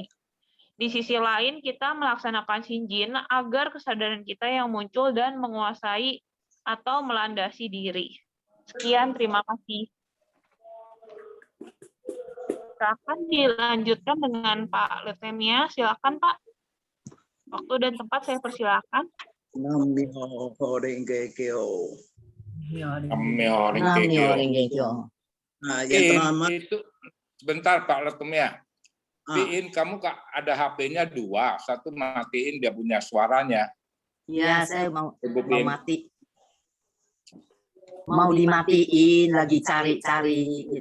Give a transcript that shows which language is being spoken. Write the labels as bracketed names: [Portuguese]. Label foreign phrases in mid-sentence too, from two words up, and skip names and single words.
[Indonesian] Di sisi lain, kita melaksanakan Shinjin agar kesadaran kita yang muncul dan menguasai atau melandasi diri. Sekian, terima kasih. Silakan dilanjutkan dengan Pak Letemia. Silakan Pak. Waktu dan tempat saya persilakan. [Japanese] 南無妙法蓮華経. Namyo Ringkyo. [Indonesian] Nah, yang In, terhormat, itu sebentar Pak Letem ya. ah, In, kamu ada HP-nya 2, satu matiin dia punya suaranya. Iya, saya mau Sebutin. mati. Mau dimatiin, lagi cari-cari.